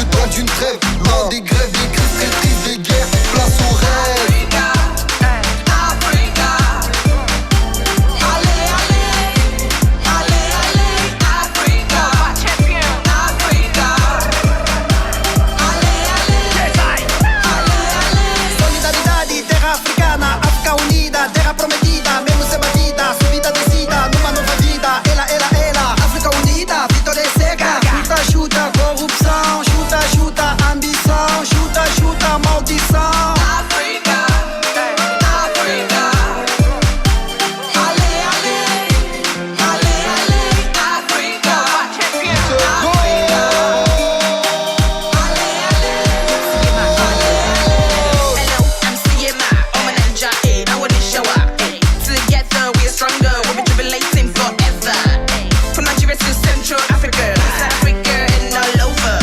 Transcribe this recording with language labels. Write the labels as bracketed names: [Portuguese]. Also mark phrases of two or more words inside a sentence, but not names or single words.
[French] temps d'une trêve, loin des grèves, des crises, traîtrises, des guerres, place au rêve. [Portuguese] Solidaridade, terra africana, África unida, terra prometida, mesmo sem batida, subida descida, numa nova vida, ela, África unida, vitória é cega, chuta, corrupção, chuta, ambição, chuta, maldição. África, África, ale, África, [English] Hello, I'm CMI, I'm an ninja, I want to show up. Together we're stronger, we'll be jubilating forever. From Nigeria to Central Africa, South Africa and all over.